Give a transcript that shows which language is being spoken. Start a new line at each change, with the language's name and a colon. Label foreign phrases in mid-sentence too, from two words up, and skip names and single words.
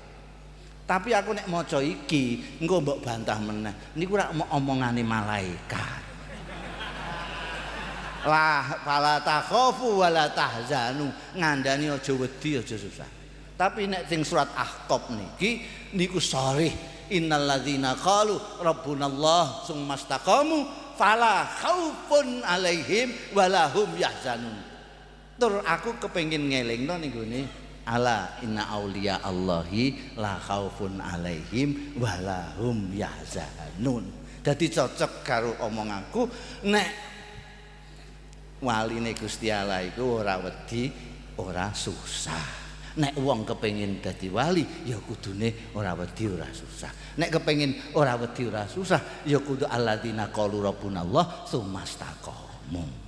Javanese: Tapi aku nek maca iki engko mbok bantah meneh. Niku ora omongane malaikat. Lah
Arabic: فلا تخافوا ولا تحزنوا,
Javanese: ngandani aja wedi aja susah. Tapi nek sing surat Ahqaf niki niku sharih
Arabic: إن الذين قالوا ربنا الله ثم استقاموا فلا خوف عليهم ولا هم يحزنون.
Javanese: Tur aku kepengin ngelingno ning gone
Arabic: ألا إن أولياء الله لا خوف عليهم ولا هم يحزنون.
Javanese: Dadi cocok karo omonganku nek waline Gusti Allah iku ora wedi, ora susah. Nek wong kepengin dadi wali ya kudune ora wedi ora susah. Nek kepengin ora wedi ora susah ya kudu
Arabic: الذين قالوا ربنا الله ثم استقاموا.